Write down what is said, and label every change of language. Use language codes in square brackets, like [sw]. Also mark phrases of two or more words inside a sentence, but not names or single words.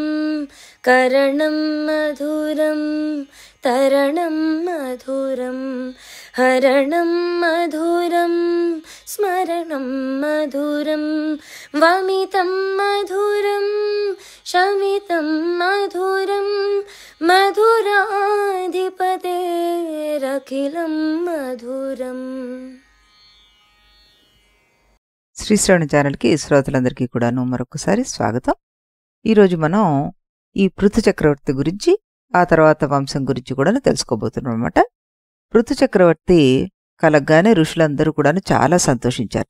[sa] करणं मधुरं तरणं मधुरं हरणं मधुरं स्मरणं मधुरं। वमितं मधुरं शमितं मधुरं मधुराधिपतेरखिलं మధురం। [te] శ్రీశ్రవణ ఛానల్కి శ్రోతలందరికీ కూడాను మరొకసారి స్వాగతం। ఈరోజు మనం ఈ పృథు చక్రవర్తి గురించి ఆ తర్వాత వంశం గురించి కూడా తెలుసుకోబోతున్నాం అన్నమాట। పృథు చక్రవర్తి కలగ్గానే ఋషులందరూ కూడాను చాలా సంతోషించారట।